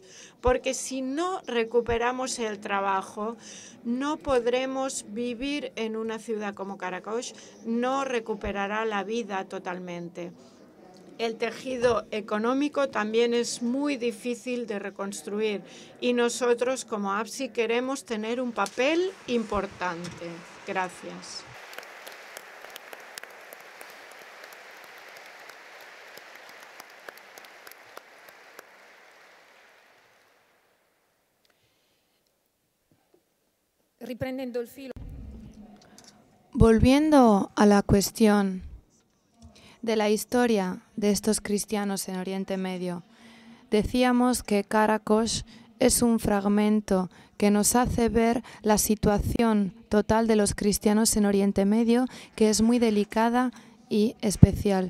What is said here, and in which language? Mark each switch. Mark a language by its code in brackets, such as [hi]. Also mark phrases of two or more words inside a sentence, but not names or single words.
[es] Porque si no recuperamos el trabajo, no podremos vivir en una ciudad como Karakosh, no recuperará la vida totalmente. El tejido económico también es muy difícil de reconstruir y nosotros como APSI queremos tener un papel importante. Gracias. [it] Riprendendo il filo. [es] Volviendo a la cuestión de la historia de estos cristianos en Oriente Medio, decíamos que Karakosh es un fragmento que nos hace ver la situación total de los cristianos en Oriente Medio, que es muy delicada y especial.